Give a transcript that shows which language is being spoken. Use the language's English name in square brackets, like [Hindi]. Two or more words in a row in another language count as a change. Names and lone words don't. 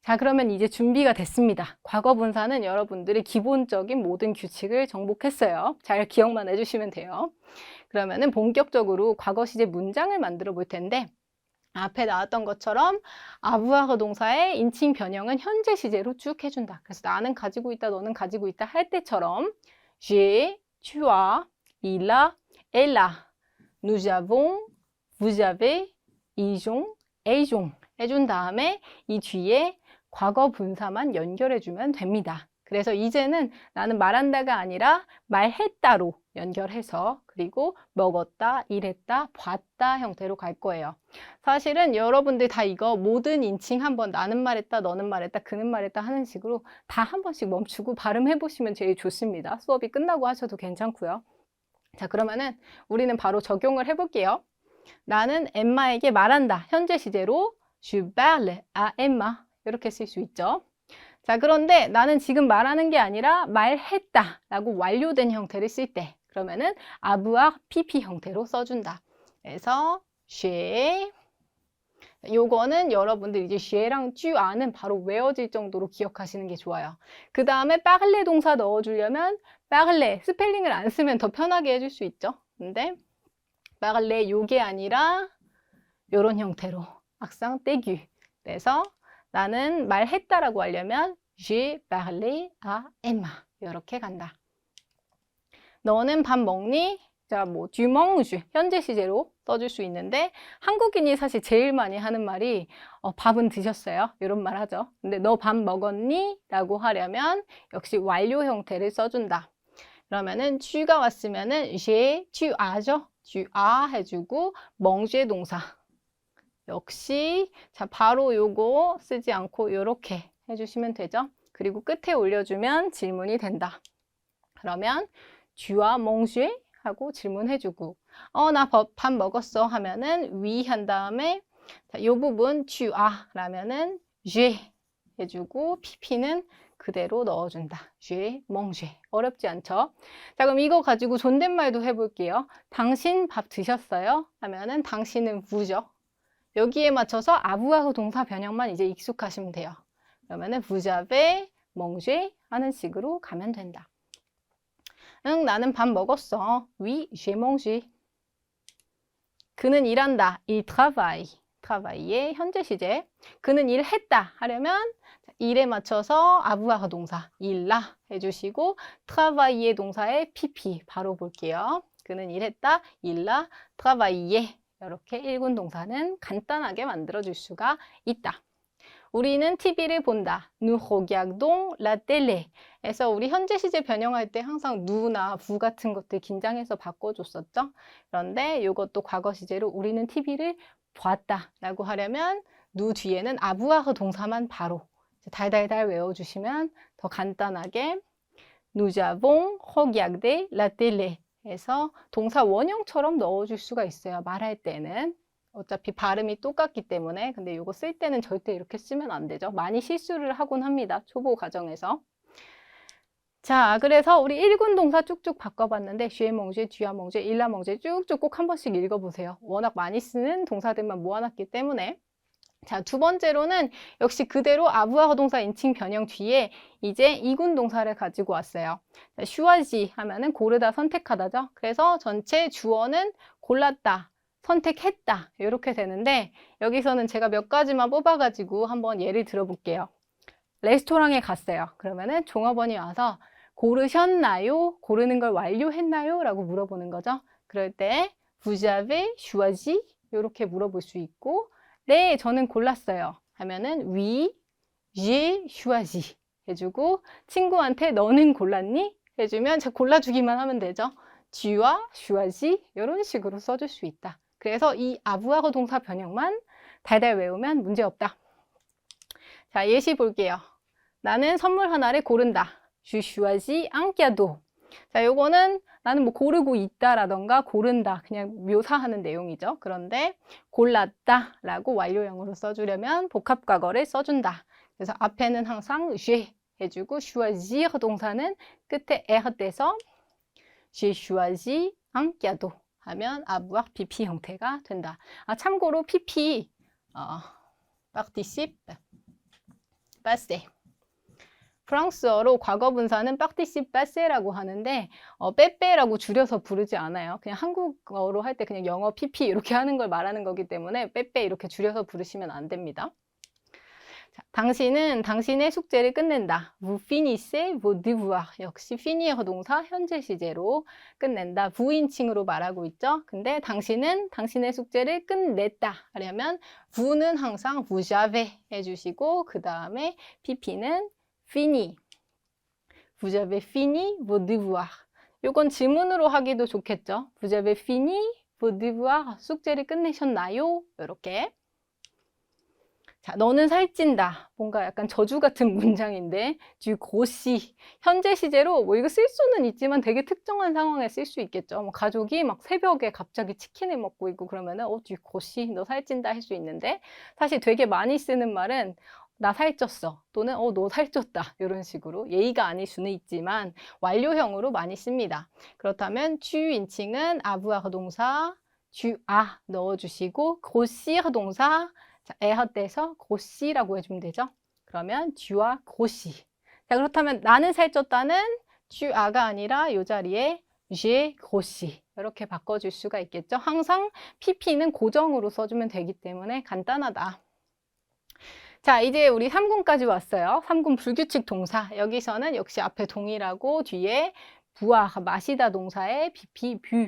[Korean] 자, 그러면 이제 준비가 됐습니다. 과거 분사는 여러분들이 기본적인 모든 규칙을 정복했어요. 잘 기억만 해주시면 돼요. 그러면은 본격적으로 과거 시제 문장을 만들어 볼 텐데, 앞에 나왔던 것처럼 아부아흐 동사의 인칭 변형은 현재 시제로 쭉 해준다. 그래서 나는 가지고 있다, 너는 가지고 있다 할 때처럼 [French] j'ai, tu as, il a, elle a, nous avons, vous avez, ils ont, elles ont [Korean] 해준 다음에 이 뒤에 과거 분사만 연결해주면 됩니다. 그래서 이제는 나는 말한다가 아니라 말했다로 연결해서 그리고 먹었다, 일했다, 봤다 형태로 갈 거예요. 사실은 여러분들 다 이거 모든 인칭 한번 나는 말했다, 너는 말했다, 그는 말했다 하는 식으로 다 한 번씩 멈추고 발음해 보시면 제일 좋습니다. 수업이 끝나고 하셔도 괜찮고요. 자, 그러면은 우리는 바로 적용을 해볼게요. 나는 엠마에게 말한다. 현재 시제로 [French] je parle à Emma [Korean] 이렇게 쓸 수 있죠. 자, 그런데 나는 지금 말하는 게 아니라 말했다 라고 완료된 형태를 쓸 때 그러면은 [French] avoir pp [Korean] 형태로 써준다. 그래서 j'ai 요거는 여러분들 이제 쉐랑 쥐아는 바로 외워질 정도로 기억하시는 게 좋아요. 그 다음에 빠글레 동사 넣어주려면 빠글레 스펠링을 안 쓰면 더 편하게 해줄 수 있죠. 근데 빠글레 요게 아니라 요런 형태로 [French] accent aigu. [Korean] 그래서 나는 말했다라고 하려면 [French] j'ai parlé à Emma [Korean] 이렇게 간다. 너는 밥 먹니? 자, 뭐 [French] tu manges [Korean] 현재 시제로 써줄 수 있는데 한국인이 사실 제일 많이 하는 말이 밥은 드셨어요? 이런 말 하죠. 근데 너 밥 먹었니? 라고 하려면 역시 완료 형태를 써준다. 그러면은 tu가 왔으면은 [French] j'ai, tu as [Korean] 죠? [French] tu as [Korean] 해주고 manger 동사. 역시 자 바로 요거 쓰지 않고 이렇게 해주시면 되죠. 그리고 끝에 올려주면 질문이 된다. [French] 그러면 tu as mangé? [Korean] 하고 질문해주고 나 밥 먹었어 하면은 oui 한 다음에 자, 이 부분 [French] tu as [Korean] 라면은 j'ai 해주고 pp는 그대로 넣어준다. [French] j'ai mangé [Korean] 어렵지 않죠? 자, 그럼 이거 가지고 존댓말도 해볼게요. 당신 밥 드셨어요? 하면은 당신은 vous죠. 여기에 맞춰서 아부아흐 동사 변형만 이제 익숙하시면 돼요. 그러면은 [French] vous avez mangé [Korean] 하는 식으로 가면 된다. 응, 나는 밥 먹었어. [French] Oui, j'ai mangé. [Korean] 그는 일한다. [French] Il travaille. [Korean] travaille의 현재 시제. 그는 일했다 하려면 일에 맞춰서 아부아흐 동사 [French] il a [Korean] 해주시고 travailler 동사의 pp 바로 볼게요. 그는 일했다. [French] il a travaillé. [Korean] 이렇게 일군 동사는 간단하게 만들어줄 수가 있다. 우리는 TV를 본다. [French] Nous regardons la télé. [Korean] 그래서 우리 현재 시제 변형할 때 항상 누나 부 같은 것들 긴장해서 바꿔줬었죠. 그런데 이것도 과거 시제로 우리는 TV를 봤다 라고 하려면 누 뒤에는 아부아흐 동사만 바로 달달달 외워주시면 더 간단하게 [French] Nous avons regardé la télé [Korean] 해서 동사 원형처럼 넣어줄 수가 있어요. 말할 때는. 어차피 발음이 똑같기 때문에 근데 이거 쓸 때는 절대 이렇게 쓰면 안 되죠. 많이 실수를 하곤 합니다. 초보 과정에서. 자, 그래서 우리 1군 동사 쭉쭉 바꿔봤는데 [French] j'ai mangé, tu as mangé, il a mangé [Korean] 쭉쭉 꼭 한 번씩 읽어보세요. 워낙 많이 쓰는 동사들만 모아놨기 때문에. 자, 두 번째로는 역시 그대로 아부아흐 동사 인칭 변형 뒤에 이제 2군 동사를 가지고 왔어요. choisi 하면은 고르다, 선택하다죠. 그래서 전체 주어는 골랐다, 선택했다 이렇게 되는데 여기서는 제가 몇 가지만 뽑아가지고 한번 예를 들어볼게요. 레스토랑에 갔어요. 그러면은 종업원이 와서 고르셨나요? 고르는 걸 완료했나요? 라고 물어보는 거죠. 그럴 때 [French] vous avez choisi [Korean] 이렇게 물어볼 수 있고 네, 저는 골랐어요. 하면은 [French] oui, j'ai choisi [Korean] 해주고 친구한테 너는 골랐니? 해주면 제가 골라주기만 하면 되죠. [French] tu as choisi [Korean] 이런 식으로 써줄 수 있다. 그래서 이 아부아흐 동사 변형만 달달 외우면 문제없다. 자, 예시 볼게요. 나는 선물 하나를 고른다. [French] Je choisis un cadeau. [Korean] 자, 요거는 나는 뭐 고르고 있다라던가 고른다 그냥 묘사하는 내용이죠. 그런데 골랐다 라고 완료형으로 써주려면 복합과거를 써준다. 그래서 앞에는 항상 j'ai 해주고 choisir 동사는 끝에 er 떼서 [French] j'ai choisi un cadeau [Korean] 하면 avoir pp 형태가 된다. [French] 참고로 pp participe passé. [Korean] 프랑스어로 과거 분사는 [French] participe passé [Korean] 라고 하는데 빼빼라고 줄여서 부르지 않아요. 그냥 한국어로 할 때 그냥 영어 PP 이렇게 하는 걸 말하는 거기 때문에 빼빼 이렇게 줄여서 부르시면 안 됩니다. 자, 당신은 당신의 숙제를 끝낸다. [French] Vous finissez vos devoirs. [Korean] 역시 finir 동사 현재 시제로 끝낸다. 부인칭으로 말하고 있죠. 근데 당신은 당신의 숙제를 끝냈다 하려면 vous는 항상 [French] vous avez [Korean] 해주시고 그 다음에 pp는 fini. [French] Vous avez fini vos devoirs. [Korean] 요건 지문으로 하기도 좋겠죠. [French] Vous avez fini vos devoirs. [Korean] 숙제를 끝내셨나요? 이렇게. 자, 너는 살찐다. 뭔가 약간 저주 같은 문장인데 [French] du grossis. [Korean] 현재 시제로 뭐 이거 쓸 수는 있지만 되게 특정한 상황에 쓸 수 있겠죠. 뭐 가족이 막 새벽에 갑자기 치킨을 먹고 있고 그러면은 [French] du grossis, [Korean] 너 살찐다 할 수 있는데 사실 되게 많이 쓰는 말은 나 살쪘어 또는 너 살쪘다 이런 식으로 예의가 아닐 수는 있지만 완료형으로 많이 씁니다. 그렇다면 tu 인칭은 avoir 동사 [French] tu as [Korean] 넣어주시고 grossir 동사 자, 에헛돼서 gross이라고 해주면 되죠. [French] 그러면 tu as grossi. [Korean] 자, 그렇다면 나는 살쪘다는 [French] tu as [Korean] 가 아니라 이 자리에 [French] j'ai grossi [Korean] 이렇게 바꿔줄 수가 있겠죠. 항상 pp는 고정으로 써주면 되기 때문에 간단하다. 자, 이제 우리 3군까지 왔어요. 3군 불규칙 동사. 여기서는 역시 앞에 동일하고 뒤에 boire, 마시다 동사의 pp, bu.